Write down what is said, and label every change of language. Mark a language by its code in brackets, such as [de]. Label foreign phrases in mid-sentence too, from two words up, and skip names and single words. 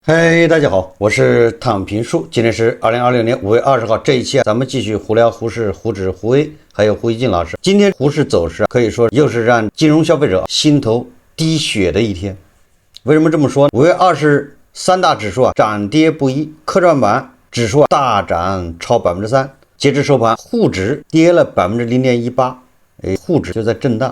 [zh] 嗨，大家好，我是躺平叔。今天是2026年5月20号，这一期咱们继續胡聊胡适、胡指、胡威，还有胡一静老師。今天胡适走勢可以說又是讓金融消費者心頭滴血的一天。為什麼這麼說？5月23大指數漲跌不一，科創板指數大漲超3%，截至收盤，滬指跌了0.18%，滬指就在震盪。